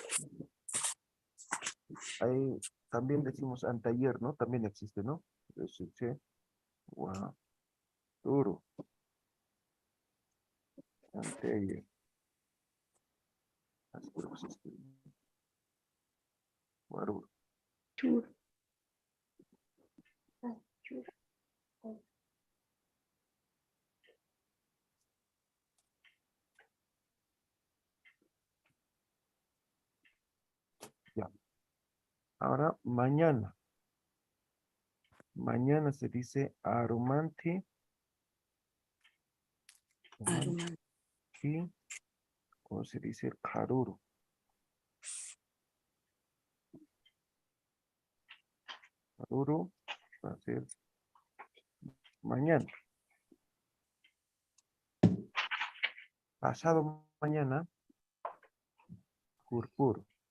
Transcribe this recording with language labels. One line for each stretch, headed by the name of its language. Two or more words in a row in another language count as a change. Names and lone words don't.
Spanish: Ahí también decimos anteayer, ¿no? También existe, ¿no? Dice guasuru. Anteayer. Así creo que se escribe.
Aymara: Guaruru. Churu. Ah, churu.
Spanish: Ya. Ahora, mañana. Mañana se dice arumanti.
Aymara: Aruma.
Spanish: Y, ¿cómo se dice? Karuru. Karuru va a ser mañana. Pasado mañana, purpur.